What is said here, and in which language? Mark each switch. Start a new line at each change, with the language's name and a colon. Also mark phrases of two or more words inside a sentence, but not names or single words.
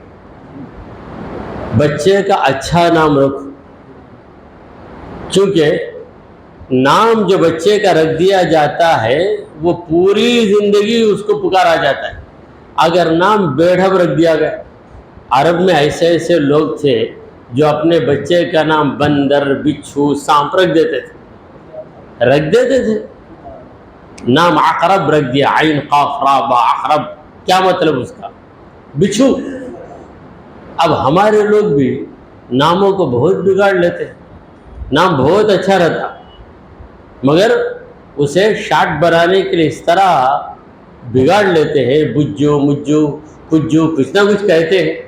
Urdu: بچے کا اچھا نام رکھو، چونکہ نام جو بچے کا رکھ دیا جاتا ہے وہ پوری زندگی اس کو پکارا جاتا ہے۔ اگر نام بیڑھب رکھ دیا گیا، عرب میں ایسے ایسے لوگ تھے جو اپنے بچے کا نام بندر، بچھو، سانپ رکھ دیتے تھے۔ نام عقرب رکھ دیا، عین قاف را با، عقرب، کیا مطلب اس کا؟ بچھو۔ اب ہمارے لوگ بھی ناموں کو بہت بگاڑ لیتے ہیں۔ نام بہت اچھا رہتا، مگر اسے شارٹ بنانے کے لیے اس طرح بگاڑ لیتے ہیں، بجو، مجو، کجو، کچھ نہ کچھ کہتے ہیں۔